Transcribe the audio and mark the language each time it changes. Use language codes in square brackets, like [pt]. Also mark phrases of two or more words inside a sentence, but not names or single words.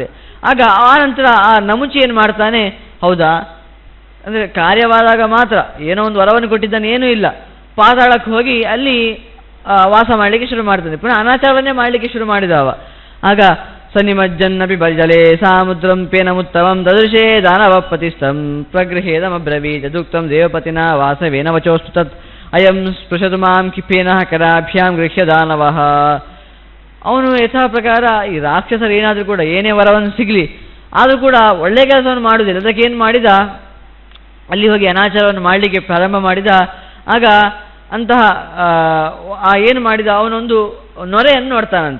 [kn] ಆಗ ಆ ನಂತರ ಆ ನಮುಚಿ ಏನು ಮಾಡ್ತಾನೆ, ಹೌದಾ ಅಂದರೆ ಕಾರ್ಯವಾದಾಗ ಮಾತ್ರ ಏನೋ ಒಂದು ವರವನ್ನು ಕೊಟ್ಟಿದ್ದಾನೆ, ಏನೂ ಇಲ್ಲ, ಪಾತಾಳಕ್ಕೆ ಹೋಗಿ ಅಲ್ಲಿ ವಾಸ ಮಾಡಲಿಕ್ಕೆ ಶುರು ಮಾಡ್ತಾನೆ. ಪುನಃ ಅನಾಚಾರವನ್ನೇ ಮಾಡಲಿಕ್ಕೆ ಶುರು ಮಾಡಿದವ. ಆಗ [sa] ಸನ್ನಿಮಜ್ಜನ್ನಪಿ ಬಲ್ಜಲೆ ಸಾಮುದ್ರಂ ಪೇನಮುತ್ತಮಂ ದದೃಶೇ ದಾನವಪತಿಸ್ತಂ ಪ್ರಗೃಹೇದಮಬ್ರವೀತ್ ಯದುಕ್ತಂ ದೇವಪತಿನ ವಾಸವೇನ ವಚೋಸ್ತು ತತ್ ಅಯಂ ಸ್ಪೃಶತು ಮಾಂ ಕಿಪೇನಃ ಕರಾಭ್ಯಾಂ ಗೃಹ್ಯ ದಾನವಃ. [kn] ಅವನು ಯಥಾ ಪ್ರಕಾರ ಈ ರಾಕ್ಷಸರು ಏನಾದರೂ ಕೂಡ ಏನೇ ವರವನ್ನು ಸಿಗಲಿ ಆದರೂ ಕೂಡ ಒಳ್ಳೆಯ ಕೆಲಸವನ್ನು ಮಾಡುವುದಿಲ್ಲ. ಅದಕ್ಕೆ ಏನು ಮಾಡಿದ, ಅಲ್ಲಿ ಹೋಗಿ ಅನಾಚಾರವನ್ನು ಮಾಡಲಿಕ್ಕೆ ಪ್ರಾರಂಭ ಮಾಡಿದ. ಆಗ ಅಂತಹ ಏನು ಮಾಡಿದ, ಅವನೊಂದು ನೊರೆಯನ್ನು ನೋಡ್ತಾನಂತೆ.